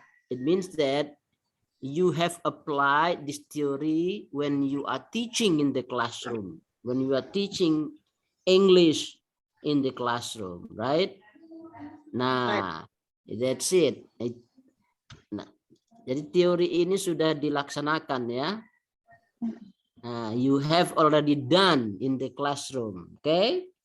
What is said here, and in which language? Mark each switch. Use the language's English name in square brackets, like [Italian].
[English] It means that you have applied this theory when you are teaching in the classroom, when you are teaching English in the classroom, right? Nah, that's it. [Indonesian] Nah, jadi teori ini sudah dilaksanakan ya. [English] You have already done in the classroom, okay?